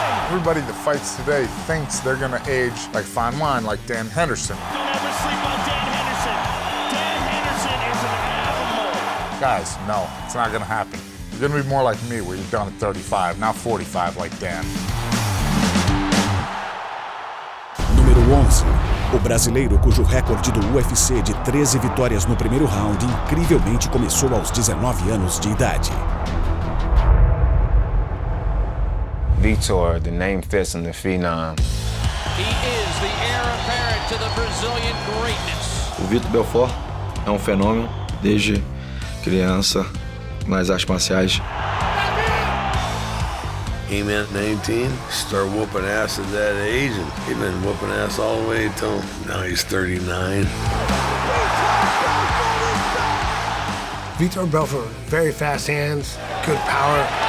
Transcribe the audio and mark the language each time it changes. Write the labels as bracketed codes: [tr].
[en] Everybody that fights today thinks they're going to age like fine wine, like Dan Henderson. Don't ever sleep on Dan Henderson. Dan Henderson is an animal. Guys, no, it's not going to happen. You're going to be more like me, where you're done at 35, not 45 like Dan. [pt] Número 11. O brasileiro cujo recorde do UFC de 13 vitórias no primeiro round incrivelmente começou aos 19 anos de idade. [en] Vitor, the name fits in the phenom. He is the heir apparent to the Brazilian greatness. [pt] O Vitor Belfort é um fenômeno desde criança nas artes marciais. [en] Came in at 19, started whooping ass at that age, and he's been whooping ass all the way till now he's 39. Vitor Belfort, very fast hands, good power.